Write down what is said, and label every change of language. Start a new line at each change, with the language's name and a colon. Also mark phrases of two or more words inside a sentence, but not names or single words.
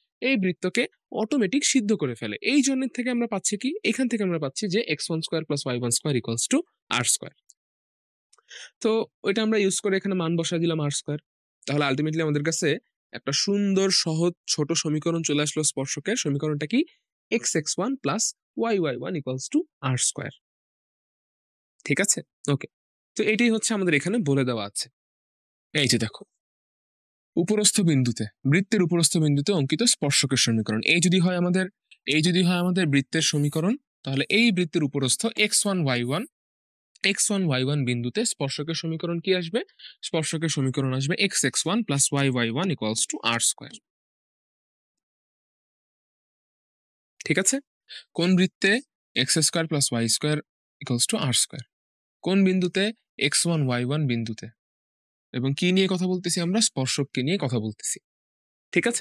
Bangla: এই বৃত্তকে অটোমেটিক সিদ্ধ করে ফেলে। এই জন্য থেকে আমরা পাচ্ছি কি? এখান থেকে আমরা পাচ্ছি যে
English: x1 square plus y1 square equals to r square.
Bangla: তো ওইটা আমরা ইউজ করে এখানে মান বসায় দিলাম r স্কোয়ার। তাহলে আলটিমেটলি আমাদের কাছে একটা সুন্দর সহজ ছোট সমীকরণ চলে আসলো স্পর্শকের। সমীকরণটা কি? x(x1 + y(y1) = r²। ঠিক আছে? ওকে। তো এটাই হচ্ছে আমাদের এখানে বলে দেওয়া আছে। এই যে দেখো, উপরস্থ বিন্দুতে, বৃত্তের উপরস্থ বিন্দুতে অঙ্কিত স্পর্শকের সমীকরণ। এই যদি হয় আমাদের বৃত্তের সমীকরণ, তাহলে এই বৃত্তের উপরস্থ x1 y1 বিন্দুতে স্পর্শকের সমীকরণ কি আসবে? স্পর্শকের সমীকরণ আসবে x(x1 + y(y1) = r²। ঠিক আছে? কোন বৃত্তে x² + y² = r²? কোন বিন্দুতে? x1 y1 বিন্দুতে। এবং কি নিয়ে কথা বলতেছি আমরা? স্পর্শককে নিয়ে কথা বলতেছি। ঠিক আছে?